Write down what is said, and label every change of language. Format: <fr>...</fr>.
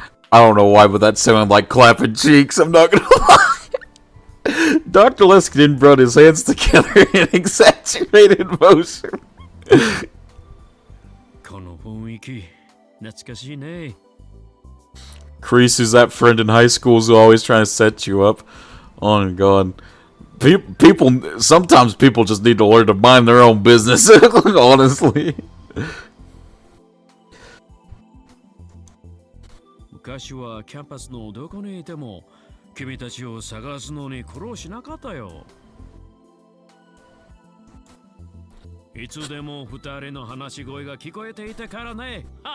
<en>I don't know why, but that sounded like clapping cheeks. I'm not gonna lie. Dr. Leskinen brought his hands together in exaggerated motion.</en> <ja>この雰囲気、懐かしいね。</ja> <en>Kreese, who's that friend in high school who's always trying to set you up. Oh my god. People, sometimes people just need to learn to mind their own business, honestly.</en> <ja>昔はキャンパスのどこにいても君たちを探すのに苦労しなかったよ。いつでも二人の話し声が聞こえていたからね。</ja>